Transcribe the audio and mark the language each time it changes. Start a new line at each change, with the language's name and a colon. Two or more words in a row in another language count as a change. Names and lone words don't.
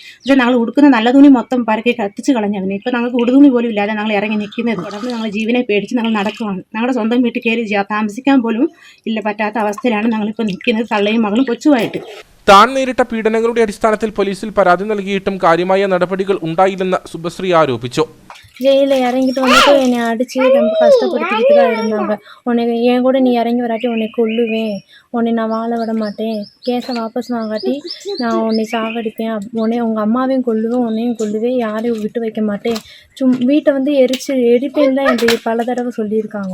Malayalam: പക്ഷേ ഞങ്ങൾ ഉടുക്കുന്ന നല്ല തുണി മൊത്തം പരക്കെ കത്തിച്ച് കളഞ്ഞവന്. ഇപ്പോൾ ഞങ്ങൾക്ക് ഉടുതുണി പോലും ഇല്ലാതെ ഞങ്ങൾ ഇറങ്ങി നിൽക്കുന്നത്. തുടർന്ന് ഞങ്ങൾ ജീവനെ പേടിച്ച് ഞങ്ങൾ നടക്കുവാണ്. ഞങ്ങളുടെ സ്വന്തം വീട്ടിൽ കയറി താമസിക്കാൻ പോലും ഇല്ല പറ്റാത്ത അവസ്ഥയിലാണ് ഞങ്ങളിപ്പോൾ നിൽക്കുന്നത്, തള്ളയും മകളും കൊച്ചുമായിട്ട്. താൻ നേരിട്ട പീഡനങ്ങളുടെ അടിസ്ഥാനത്തിൽ പോലീസിൽ പരാതി നൽകിയിട്ടും കാര്യമായ നടപടികൾ ഉണ്ടായില്ലെന്ന് സുബശ്രീ ആരോപിച്ചു.
Tamil: ஜெயிலில் இறங்கிட்டு வந்துட்டு என்னை அடித்து ரொம்ப கஷ்டப்படுத்திக்கிட்டு தான் இருந்தாங்க. என் கூட நீ இறங்கி வராட்டி உன்னை கொல்லுவேன், உன்னை நான் வாழ விட மாட்டேன், கேஸை வாபஸ் வாங்காட்டி நான் உன்னை சாகடிப்பேன், உங்கள் அம்மாவையும் கொல்லுவேன், உன்னையும் கொல்லுவேன், யாரையும் விட்டு வைக்க மாட்டேன், வீட்டை வந்து எரிப்பேன்னு தான் எனக்கு பல தடவை சொல்லியிருக்காங்க.